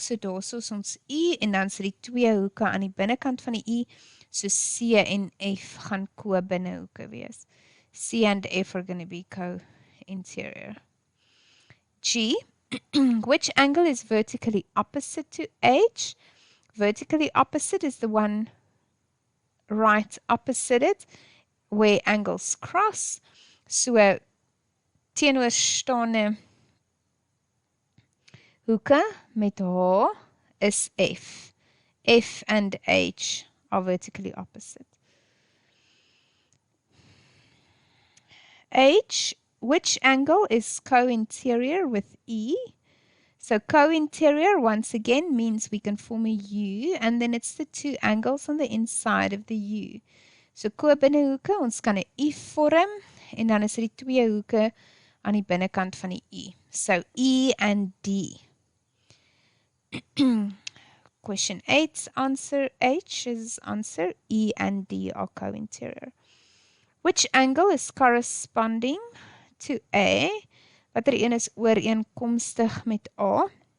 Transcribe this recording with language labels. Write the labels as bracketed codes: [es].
[af] So daar is ons U en dan sit die twee hoeke aan die binnekant van die U. So C en F gaan ko-binnehoeke wees. [en] C and F are going to be co-interior. G, which angle is vertically opposite to H? Vertically opposite is the one right opposite it, where angles cross. [af] So teenoorstaande hoeke met H is F. [en] F and H are vertically opposite. H, which angle is co-interior with E? So co-interior, once again, means we can form a U, and then it's the two angles on the inside of the U. [af] So ko-binnehoeke, ons kan 'n U vorm, en dan is dit die twee hoeke aan die binnekant van die U. [en] So E and D. Question 8's answer, H's answer, E and D are co-interior. Which angle is corresponding to A? [af] Watter een is ooreenkomstig met A?